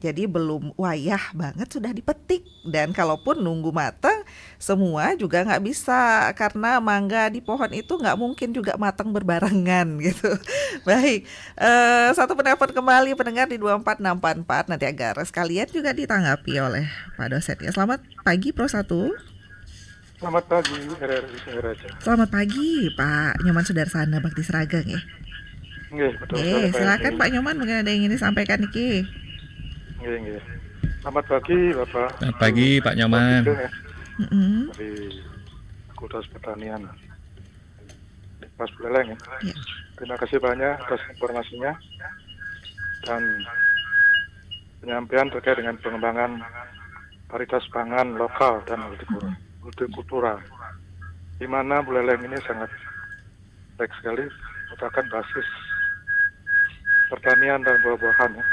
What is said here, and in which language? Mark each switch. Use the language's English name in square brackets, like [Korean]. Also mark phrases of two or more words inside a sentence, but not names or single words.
[Indonesian] Jadi belum wayah banget sudah dipetik. Dan kalaupun nunggu matang semua juga nggak bisa karena mangga di pohon itu nggak mungkin juga matang berbarengan gitu. Baik, satu penelpon kembali pendengar di 24644 nanti agar sekalian juga ditanggapi oleh Pak dosen. Ya, selamat pagi Pro 1. Selamat pagi RRI Raja. Selamat pagi Pak Nyoman Sudarsana Bakti Seragang ya. Nggih, betul. Silakan Pak Nyoman, mungkin ada yang ingin disampaikan niki. Nggih. Selamat pagi Bapak. Selamat pagi Pak Nyoman. Dari Fakultas Pertanian Mas Buleleng ya. Terima kasih banyak atas informasinya dan penyampaian terkait dengan pengembangan varietas pangan lokal dan hortikultura, di mana Buleleng ini sangat baik sekali, merupakan basis pertanian dan buah-buahan ya.